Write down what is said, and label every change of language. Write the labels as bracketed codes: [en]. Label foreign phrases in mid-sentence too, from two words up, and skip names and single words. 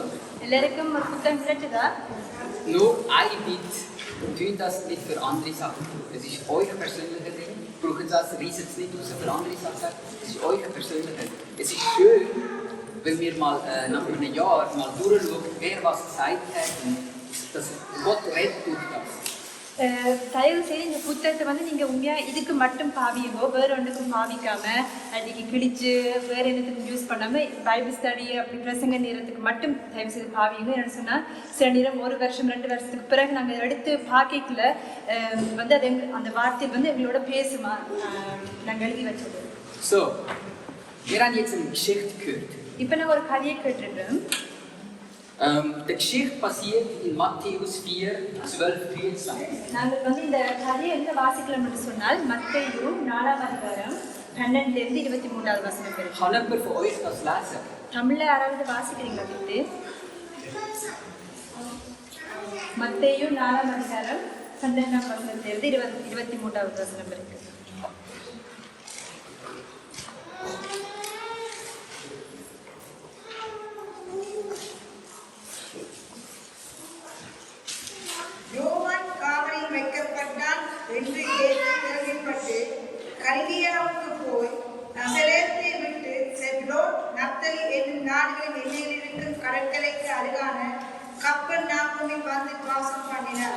[ta] எல்லாருக்கும் ஒரு புத்தகம் கிடைச்சதா [de] Nur eine Bitte, tun das nicht für andere Sachen. Es ist euer persönlicher Ding. Brauchen das, reissen es nicht raus für andere Sachen. Es ist euer persönlicher. Es ist schön, wenn wir mal nach einem Jahr mal durchschauen, wer was gesagt hat und das Gott redet durch das. [ta] தயவு செய்து இந்த புத்தகத்தை வந்து நீங்கள் உண்மையாக இதுக்கு மட்டும் பாவியுங்கோ வேறு ஒன்றுக்கும் பாவிக்காம அன்றைக்கி கிழிச்சு வேறு என்னத்துக்கும் யூஸ் பண்ணாமல் [en] Bible study [ta] அப்படி பிரசங்க நேரத்துக்கு மட்டும் தயவு செய்து பாவியுங்க என்னென்னு சொன்னால் சில நேரம் 1 வருஷம் 2 வருஷத்துக்கு பிறகு நாங்கள் எடுத்து பார்க்கல வந்து அது அந்த வார்த்தை வந்து எங்களோட பேசுமா நாங்கள் எழுதி வச்சது. [de] So, wir haben jetzt eine Geschichte gehört. [ta] இப்போ நான் ஒரு கதையை கேட்டுருக்கேன். [de] Die Geschichte passiert in Matthäus 4, 12-23. [ta] நாங்கள் வந்து இந்த கதையை எங்கே வாசிக்கலாம் என்று சொன்னால் மத்தேயு 4ஆம் அதிகாரம் 12லேருந்து 23வது வசனம் வரைக்கும். [de] Kann jemand von euch das lesen? [ta] தமிழில் யாராவது வாசிக்கிறீங்களா விட்டு? மத்தேயு 4ஆம் அதிகாரம் 12ஆம் வசனத்திலிருந்து 23வது வசனம் வரைக்கும். என்று இயேசு கேள்விப்பட்டு கலிலேயாவுக்கு போய் நசரேத்தை விட்டு செப்லோன் நப்தலி என்னும் நாடுகளின் எல்லையில் இருக்கும் கடற்கரைக்கு அருகான கப்பர்நாகூமில் வந்து வாசம் பண்ணினார்.